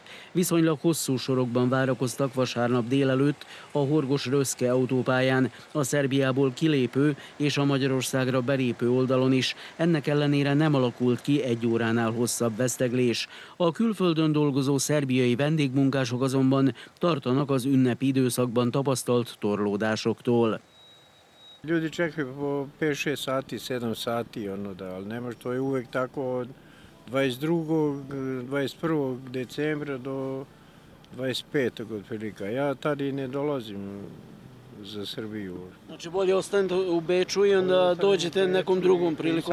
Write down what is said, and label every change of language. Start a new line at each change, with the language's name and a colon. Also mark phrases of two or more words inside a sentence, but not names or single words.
Hungarian: Viszonylag hosszú sorokban várakoztak vasárnap délelőtt a Horgoš-Röszke autópályán, a Szerbiából kilépő és a Magyarországra belépő oldalon is. Ennek ellenére nem alakult ki egy óránál hosszabb veszteglés. A külföldön dolgozó szerbiai vendégmunkások azonban tartanak az ünnepi időszakban tapasztalt torlódásoktól.
Serbian: Ljudi čekaju po 5-6 sati, 7 sati, ali ne može, to je uvek tako od 22. 21. decembra do 25. otprilike. Ja tad i ne dolazim za Srbiju. Znači bolje ostanete u Beču i onda dođete nekom drugom prilikom.